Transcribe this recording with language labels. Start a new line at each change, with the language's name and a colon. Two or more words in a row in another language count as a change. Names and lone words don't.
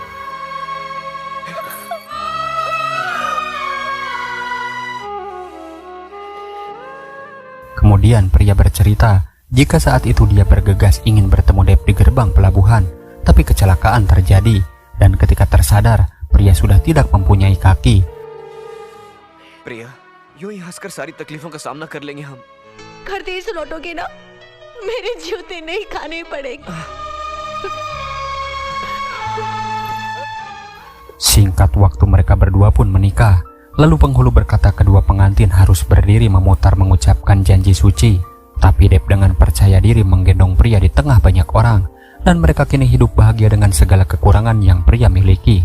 Indonesian: Kemudian pria bercerita jika saat itu dia bergegas ingin bertemu Depp di gerbang pelabuhan, tapi kecelakaan terjadi dan ketika tersadar, pria sudah tidak mempunyai kaki.
Hindi: प्रिया, यूं ही हंसकर सारी तकलीफों का सामना कर लेंगे हम। घर देर से लौटोगे ना, मेरे जूते नहीं खाने पड़ेंगे।
Indonesian: Singkat waktu mereka berdua pun menikah. Lalu penghulu berkata kedua pengantin harus berdiri memutar mengucapkan janji suci. Tapi Depp dengan percaya diri menggendong pria di tengah banyak orang. Dan mereka kini hidup bahagia dengan segala kekurangan yang pria miliki.